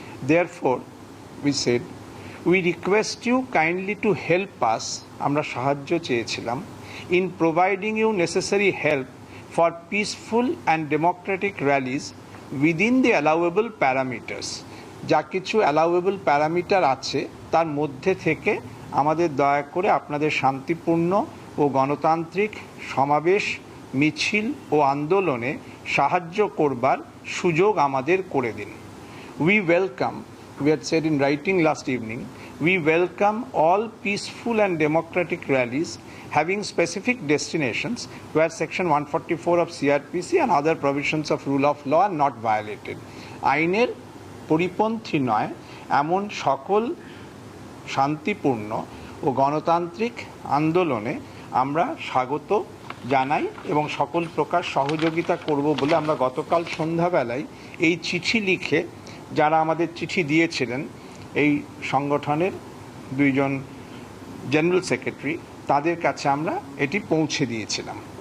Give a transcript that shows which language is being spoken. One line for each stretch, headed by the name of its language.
English: Therefore, we said, we request you kindly to help us,
Bangla: আমরা সাহায্য চেয়েছিলাম,
English: in providing you necessary help for peaceful and democratic rallies within the allowable parameters.
Bangla: যা কিছু allowable parameter আছে তার মধ্যে থেকে আমাদের দয়া করে আপনাদের শান্তিপূর্ণ ও গণতান্ত্রিক সমাবেশ, মিছিল ও আন্দোলনে সাহায্য করবার সুযোগ আমাদের করে দিন।
English: We welcome, we had said in writing last evening, we welcome all peaceful and democratic rallies having specific destinations where section 144 of CRPC and other provisions of rule of law are not violated.
Bangla: আইনের পরিপন্থী নয় এমন সকল শান্তিপূর্ণ ও গণতান্ত্রিক আন্দোলনে আমরা স্বাগত জানাই এবং সকল প্রকার সহযোগিতা করব বলে আমরা গতকাল সন্ধ্যাবেলায় এই চিঠি লিখে, যারা আমাদের চিঠি দিয়েছিলেন এই সংগঠনের দুইজন জেনারেল সেক্রেটারি, তাদের কাছে আমরা এটি পৌঁছে দিয়েছিলাম।